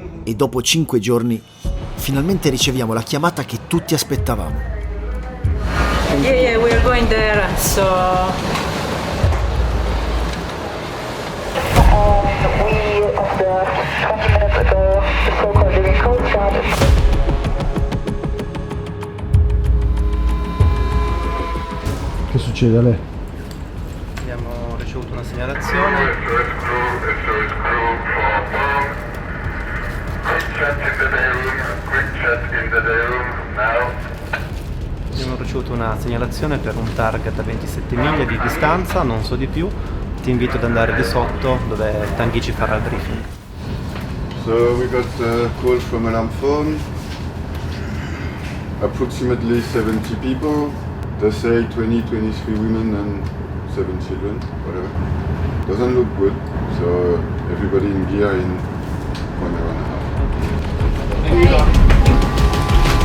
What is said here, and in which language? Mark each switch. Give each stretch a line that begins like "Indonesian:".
Italian: E dopo 5 giorni finalmente riceviamo la chiamata che tutti aspettavamo.
English: Yeah, we are going there, so... We observed 20 minutes ago the so-called living coast guard.
Italian: Che succede a lei? Abbiamo ricevuto una segnalazione. Abbiamo ricevuto una segnalazione per un target a 27 miglia di distanza, non so di più. Ti invito ad andare di sotto dove Tanguy ci farà il briefing.
English: So we got a call from alarm phone. Approximately 70 people. They say 23 women and 7 children, whatever. Doesn't look good. So everybody in gear in 1 hour and a half.